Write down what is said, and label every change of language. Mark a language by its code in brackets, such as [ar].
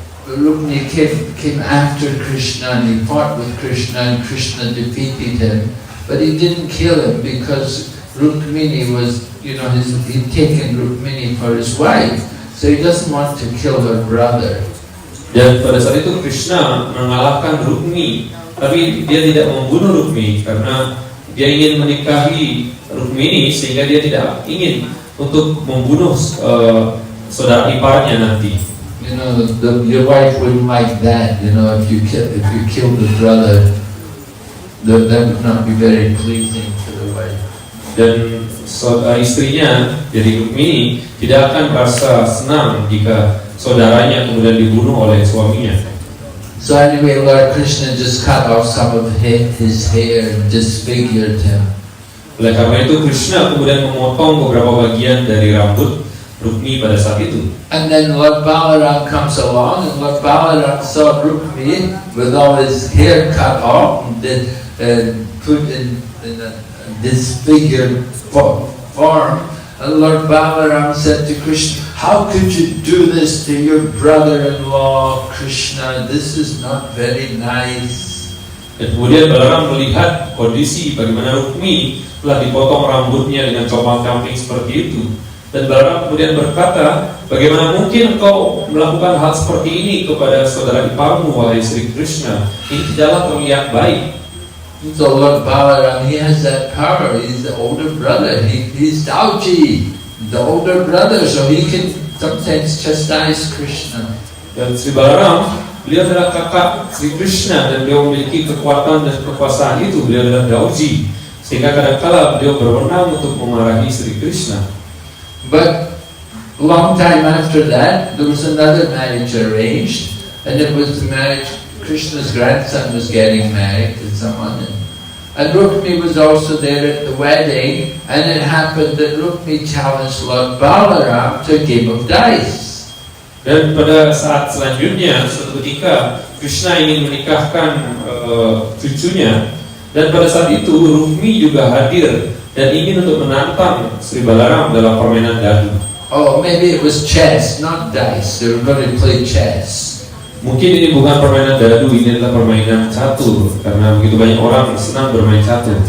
[en] Rukmini came after Krishna and he fought with Krishna and Krishna defeated him, but he didn't kill him because Rukmini was, he'd taken Rukmini for his wife, so he doesn't want to kill her brother. [id] Dan pada saat itu Krishna mengalahkan Rukmini, tapi dia tidak membunuh Rukmini karena dia ingin menikahi Rukmini, sehingga dia tidak ingin untuk membunuh saudara iparnya nanti. [en] Your wife wouldn't like that. If you kill the brother, that would not be very pleasing to the wife. [id] Dan istrinya, jadi Rukmini, tidak akan merasa senang jika saudaranya kemudian dibunuh oleh suaminya. [en] So anyway, Lord Krishna just cut off some of his hair and disfigured him. [id] Oleh karena itu Krishna kemudian memotong beberapa bagian dari rambut Rukmi pada saat itu. [en] And then Lord Balaram comes along, and Lord Balaram saw Rukmi with all his hair cut off and then put in a disfigured form. And Lord Balaram said to Krishna, "How could you do this to your brother-in-law, Krishna? This is not very nice." [id] Dan kemudian Balaram melihat kondisi bagaimana Rukmi telah dipotong rambutnya dengan copang kambing seperti itu. Dan Balaram kemudian berkata, bagaimana mungkin engkau melakukan hal seperti ini kepada saudara iparmu, wahai Sri Krishna? Ini tidaklah terlihat baik. [en] So Lord Balaram, he has that power. He's the older brother. He's Dauji, the older brother, so he can sometimes chastise Krishna. [id] Dan Sri Balaram, beliau adalah kakak Sri Krishna dan beliau memiliki kekuatan dan kekuasaan itu. Beliau adalah Dauji, sehingga kadang-kala beliau berwenang untuk memarahi Sri Krishna. [en] But a long time after that, there was another marriage arranged, and it was the marriage. Krishna's grandson was getting married to someone, and Rukmi was also there at the wedding. And it happened that Rukmi challenged Lord Balaram to a game of dice. [id] Dan pada saat selanjutnya, suatu ketika Krishna ingin menikahkan cucunya, dan pada saat itu Rukmi juga hadir dan ingin untuk menantang Sri Balaram dalam permainan dadu. [en] Oh, maybe it was chess, not dice. They were going to play chess. [id] Mungkin ini bukan permainan dadu, ini adalah permainan catur, karena begitu banyak orang senang bermain catur.